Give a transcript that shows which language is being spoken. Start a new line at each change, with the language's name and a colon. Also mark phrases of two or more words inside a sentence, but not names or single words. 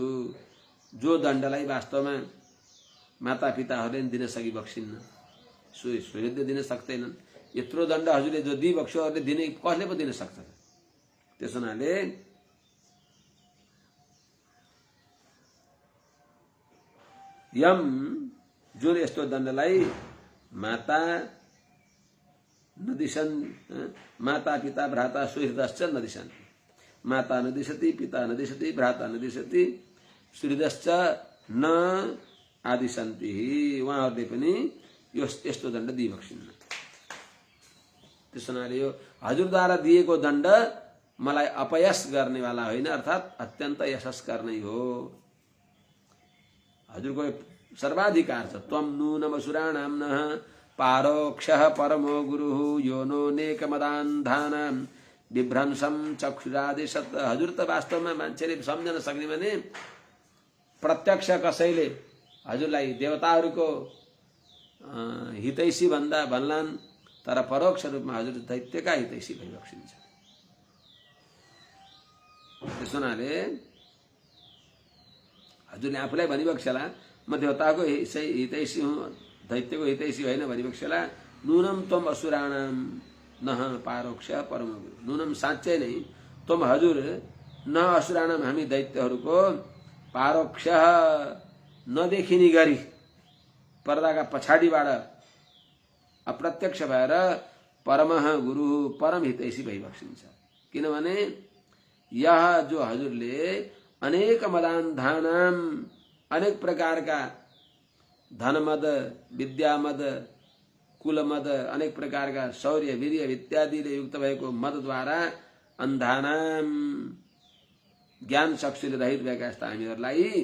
Nepali: जो दण्डलाई वास्तवमा माता पिताहरूले दिन सकिबक्सिन्न, सुहृदले दिन सक्दैनन्। यत्रो दण्ड हजुरले जो दिइबक्स्यो, अरूले दिने कसले पो दिन सक्छ। त्यसो हुनाले यम जुन यस्तो दण्डलाई
Sanskrit: माता नदिशन्, माता पिता भ्राता सुहृदश्च नदिशन्, माता नदिशति पिता नदिशति भ्राता नदिशति सुहृदश्च न आदि सन्ति।
Nepali: उहाँहरूले पनि यस्तो दण्ड दिइबक्सिन्न। त्यसो हुनाले यो हजुरद्वारा दिएको दण्ड मलाई अपयश गर्नेवाला होइन, अर्थात् अत्यन्त यशस्कर नै हो। हजुरको सर्वाधिकार छ।
Sanskrit: त्वं नूनमसुराणां नः पारोक्षः परमो गुरुः यो नो नेकमदान्धानां विभ्रंशं चक्षुरादिशत्।
Nepali: हजुर त वास्तवमा मान्छेले सम्झन सक्ने भने प्रत्यक्ष कसैले हजुरलाई देवताहरूको हितैषी भन्दा भन्लान्, तर परोक्ष रूपमा हजुर दैत्यका हितैषी भइबक्सिन्छ। त्यसो हुनाले हजुरले आफूलाई भनिबक्सेला म देवताको हितैषी हुँ, दैत्यको हितैषी होइन भनिबक्सेला।
Sanskrit: नूनम त्वम असुराणाम नह पारोक्ष परम गुरु।
Nepali: नूनम साँच्चै नै त्वम हजुर
Sanskrit: न असुराणाम
Nepali: हामी दैत्यहरूको पारोक्ष नदेखिने गरी पर्दाका पछाडिबाट अप्रत्यक्ष भएर
Sanskrit: परमः गुरु
Nepali: परम हितैषी भइबक्सिन्छ। किनभने यह जो हजुरले
Sanskrit: अनेक मदान्धानाम,
Nepali: अनेक प्रकारका धनमद, विद्यामद, कुलमद, अनेक प्रकारका शौर्य वीर्य इत्यादिले युक्त भएको मदद्वारा अन्धानाम ज्ञान चक्षुले रहित भएका यस्ता हामीहरूलाई